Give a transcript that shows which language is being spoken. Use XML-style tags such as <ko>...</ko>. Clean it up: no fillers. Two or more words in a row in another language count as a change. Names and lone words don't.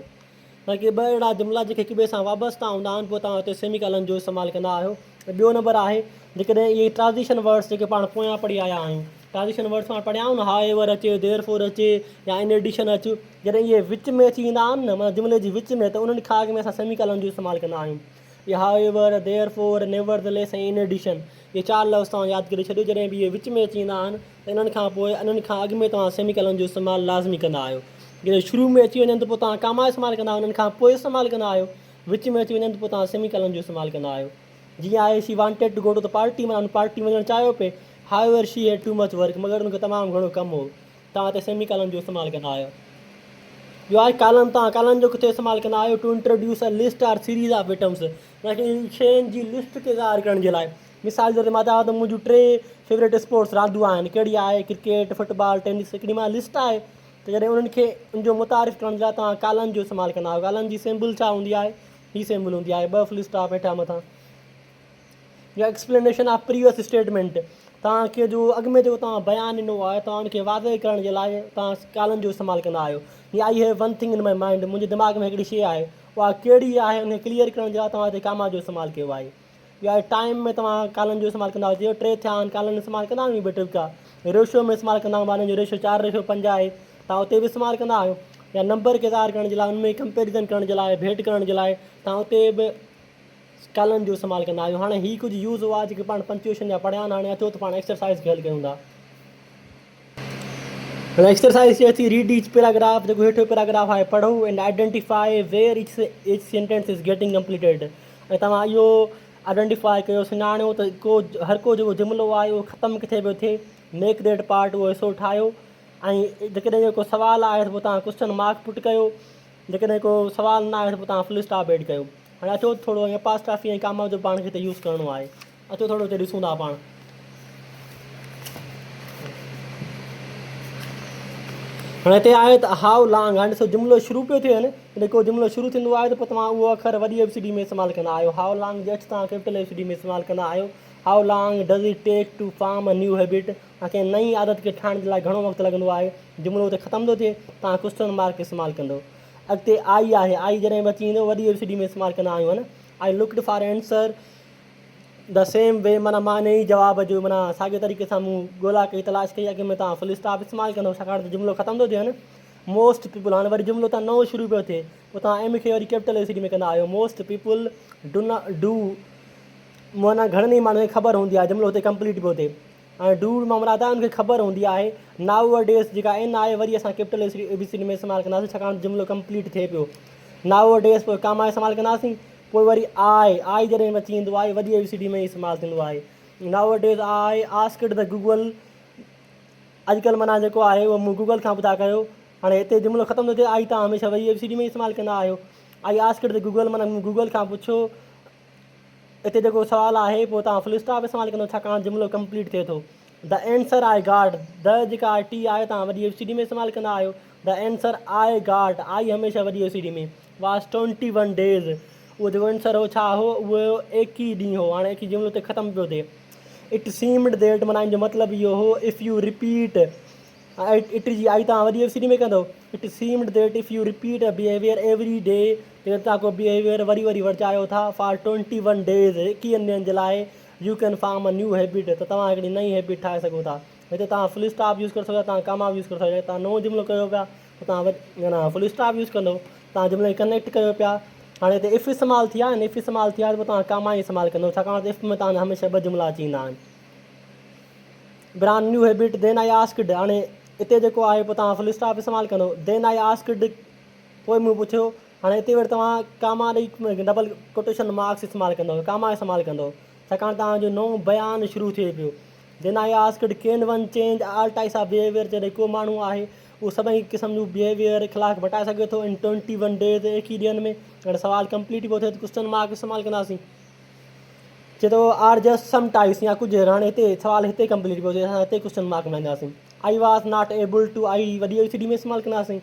<sd>बाक़ी ॿ अहिड़ा जुमिला जेके हिक ॿिए सां वाबस्ता हूंदा आहिनि, पोइ तव्हां हुते सेमीकलन जो इस्तेमालु कंदा आहियो। ॿियो नंबर आहे जेकॾहिं इहे</sd> <en>transition words</en> <sd>जेके पाण पोयां पढ़ी आया आहियूं,</sd> <en>transition words</en> <sd>पाण पढ़िया आहियूं न,</sd> <en>however</en> <sd>अचे, देयरफॉर अचे, या</sd> <en>in addition</en> <sd>अचे, जॾहिं इहे विच में अची वेंदा आहिनि न, माना जुमिले जी विच में, त उन्हनि खां अॻु में असां सेमीकलन जो इस्तेमालु कंदा आहियूं। इहे</sd> <en>however, therefore, nevertheless</en> <sd>ऐं</sd> <en>in addition,</en> <sd>इहे 4 लफ़्ज़ तव्हां यादि करे छॾियो। जॾहिं बि इहे विच में अची वेंदा आहिनि, त इन्हनि खां पोइ इन्हनि खां अॻु में तव्हां सेमीकलन जो इस्तेमालु लाज़मी कंदा आहियो। जॾहिं शुरू में अची वञनि त पोइ तव्हां कामा इस्तेमालु कंदा आहियो, उन्हनि खां पोइ इस्तेमालु कंदा आहियो। विच में अची वञनि त पोइ तव्हां सेमीकलन जो इस्तेमालु कंदा आहियो। जीअं आहे</sd> <en>she wanted to go to the party,</en> <sd>माना उन पार्टी वञणु चाहियो पिए,</sd> <en>however she had too much work,</en> <sd>मगर उनखे तमामु घणो कमु हो, तव्हां हिते सेमीकलन जो इस्तेमालु कंदा आहियो। ॿियो आहे कालम। तव्हां कालम जो किथे इस्तेमालु कंदा आहियो?</sd> <en>to introduce a list or series of items,</en> <sd>शयुनि जी लिस्ट खे ज़ाहिर करण जे लाइ। मिसाल जे तौर ते मां चवां त मुंहिंजूं 3</sd> <en>favourite sports</en> <sd>रांदियूं आहिनि, कहिड़ी आहे? क्रिकेट, फुटबॉल, टेनिस, हिकिड़ी मां लिस्ट आहे। त जॾहिं उन्हनि खे उनजो मुतारिफ़ करण जे लाइ तव्हां कालम जो इस्तेमालु कंदा आहियो। कालम जी सिंबल छा हूंदी आहे? हीअ सिंबल हूंदी आहे, 2</sd> <en>full stop</en> <sd>हेठां मथां।</sd> <en>या explanation of previous statement,</en> <sd>तव्हांखे जो अॻु में जेको तव्हां बयानु ॾिनो आहे, तव्हां उनखे वाज़े करण जे लाइ तव्हां कालम जो इस्तेमालु कंदा आहियो।</sd> <en>या I have one thing in my mind,</en> <sd>मुंहिंजे दिमाग़ में हिकिड़ी शइ आहे, उहा कहिड़ी आहे, उनखे क्लियर करण जे लाइ तव्हां हिते कामा जो इस्तेमालु कयो आहे। या टाइम में तव्हां कालम जो इस्तेमालु कंदा आहियो, जीअं 3 थिया आहिनि, कालम इस्तेमालु कंदा आहियूं ॿ टिका। रेशो में इस्तेमालु कंदा आहियूं, माना जो रेशो 4:5 आहे, तव्हां उते बि इस्तेमालु कंदा आहियो। या नंबर खे ज़ाहिर करण जे लाइ, उनमें कंपेरिज़न करण जे लाइ, भेट करण जे लाइ, तव्हां उते बि कालम जो इस्तेमालु कंदा आहियो। हाणे हीअ कुझु यूज़ हुआ जेके पाण पंक्चुएशन जा पढ़िया आहिनि। हाणे अचो त पाण एक्सरसाइज़ खे हल कयूं था। हाणे एक्सरसाइज़ चए थी</sd> <en>read each paragraph,</en> <sd>जेको हेठियों पैराग्राफ आहे पढ़ो</sd> <en>and identify where each sentence is getting completed.</en> <sd>ऐं तव्हां इहो आइडेंटिफाई कयो, सुञाणियो त हर को जेको जुमिलो आहे उहो ख़तमु किथे पियो थिए।</sd> <en>make that part</en> <sd>उहो हिसो ठाहियो। ऐं जेकॾहिं जेको सुवालु आहे त पोइ तव्हां</sd> <en>question mark put</en> <sd>कयो, जेकॾहिं को सुवालु न आहे त पोइ तव्हां</sd> <en>full stop add</en> <sd>कयो। हाणे अचो थोरो ईअं अपास्ट्राफी ऐं कामा जो पाण खे हिते यूज़ करिणो आहे। अचो थोरो हिते ॾिसूं था पाण। हाणे हिते आहे त</sd> <en>how long.</en> <sd>हाणे ॾिसो जुमिलो शुरू पियो थिए न, जॾहिं को जुमिलो शुरू थींदो आहे त पोइ तव्हां उहो अखर वॾी ABCD में इस्तेमालु कंदा आहियो।</sd> <en>how long</en> <sd>जे तव्हां</sd> <en>capital ABCD</en> <sd>में इस्तेमालु कंदा आहियो।</sd> <en>how long does it take to form a new habit,</en> <sd>तव्हांखे नई आदत खे ठाहिण जे लाइ घणो वक़्तु लॻंदो आहे। जुमिलो हुते ख़तमु थो थिए, तव्हां</sd> <en>question mark</en> <sd>इस्तेमालु कंदो। अॻिते आई आहे, आई जॾहिं बि अची वेंदो वॾी ABCD में इस्तेमालु कंदा आहियूं,</sd> <hi>है न।</hi> <en>I looked for answer the same way,</en> <sd>माना मां इन ई जवाब जो माना साॻिए तरीक़े सां मूं ॻोल्हा कई, तलाश कई, अॻे में तव्हां</sd> <en>full stop</en> <sd>इस्तेमालु कंदो, छाकाणि त जुमिलो ख़तमु थो थिए न।</sd> <en>most people,</en> <sd>हाणे वरी जुमिलो तव्हां नओं शुरू पियो थिए, पोइ तव्हां एम खे वरी</sd> <en>capital ABCD</en> <sd>में कंदा आहियो।</sd> <en>most people do not do,</en> <sd>माना घणनि ई माण्हुनि खे ख़बर हूंदी आहे जुमिलो हुते कंप्लीट पियो थिए। ऐं डू मां मुराद आहे उनखे ख़बर हूंदी आहे।</sd> <en>nowadays</en> <sd>जेका एन आहे वरी असां</sd> <en>capital ABCD</en> <sd>में इस्तेमालु कंदासीं, छाकाणि जुमिलो कंप्लीट थिए पियो।</sd> <en>nowadays</en> <sd>पोइ कामा इस्तेमालु कंदासीं। पोइ वरी आई जॾहिं अची वेंदो आहे वॾी ABCD में इस्तेमालु थींदो आहे।</sd> <en>nowadays I asked the Google,</en> <sd>अॼुकल्ह माना जेको आहे उहो मूं गूगल खां ॿुधा कयो। हाणे हिते जुमिलो ख़तमु थो थिए, आई तव्हां हमेशह वरी ABCD में इस्तेमालु कंदा आहियो।</sd> <en>I asked the Google</en> <sd>माना मूं गूगल खां पुछो। हिते जेको सुवालु आहे पोइ तव्हां</sd> <en>full stop</en> <sd>इस्तेमालु कंदो, छाकाणि जुमिलो कंप्लीट थिए थो।</sd> <en>the answer I got,</en> <sd>द जेका टी आहे तव्हां वरी ABCD में इस्तेमालु कंदा आहियो।</sd> <en>the answer I got, I</en> <sd>हमेशह वरी ABCD में,</sd> <en>was 21 days.</en> <sd>उहो जेको आंसर हो छा हो, उहो 21 ॾींहुं हो। हाणे 21 जुमिलो ते ख़तमु पियो थिए।</sd> <en>it seemed that</en> <sd>माना इन जो मतिलबु इहो हो,</sd> <en>if you repeat, it</en> <sd>जी आई तव्हां वरी ABCD में कंदो।</sd> <en>it seemed that if you repeat a behavior every day,</en> <sd>जेकर तव्हां को बिहेवियर वरी वरी वर्तायो था</sd> <en>for 21 days,</en> <sd>21 ॾींहंनि जे लाइ,</sd> <en>you can form a new habit,</en> <sd>त तव्हां हिकिड़ी नई हैबिट ठाहे सघो था। हिते तव्हां</sd> <en>full stop use</en> <sd>करे सघो था, तव्हां</sd> <en>comma use</en> <sd>करे सघो था। तव्हां नओं जुमिलो कयो पिया त तव्हां वरी</sd> <en>full stop use</en> <sd>कंदो, तव्हां जुमिले खे कनेक्ट कयो पिया। हाणे हिते इफ़ इस्तेमालु थी आहे, इफ़ इस्तेमालु थी आहे त पोइ तव्हां कामा ई इस्तेमालु कंदो, छाकाणि त इफ़ में तव्हां हमेशह 2 जुमिला अची वेंदा आहिनि।</sd> <en>brand new habit, then I asked,</en> <sd>हाणे हिते जेको आहे पोइ तव्हां</sd> <en>full stop</en> <sd>इस्तेमालु कंदो।</sd> <en>then I asked,</en> <sd>पोइ मूं पुछियो। हाणे हिते वरी तव्हां कामा ॾेई</sd> <en>double quotation marks</en> <sd>इस्तेमालु कंदो, कामा इस्तेमालु कंदो, छाकाणि तव्हांजो नओं बयानु शुरू थिए पियो।</sd> <en>then I asked can one change all types of behavior,</en> <sd>जॾहिं को माण्हू आहे उहो सभई क़िस्म जूं बिहेवियर इख़लाक़ बटाए सघे थो</sd> <en>in 21 days,</en> <sd>21 ॾींहंनि में। हाणे सुवालु कंप्लीट पियो थिए त</sd> <en>question mark</en> <sd>इस्तेमालु कंदासीं। चए थो</sd> <en>are just some types,</en> <sd>या कुझु। हाणे हिते सुवालु हिते कंप्लीट पियो थिए, असां हिते</sd> <en>question mark</en> <sd>मिलाईंदासीं।</sd> <en>I was not able to,</en> <sd>आई वरी ABCD में इस्तेमालु कंदासीं।</sd>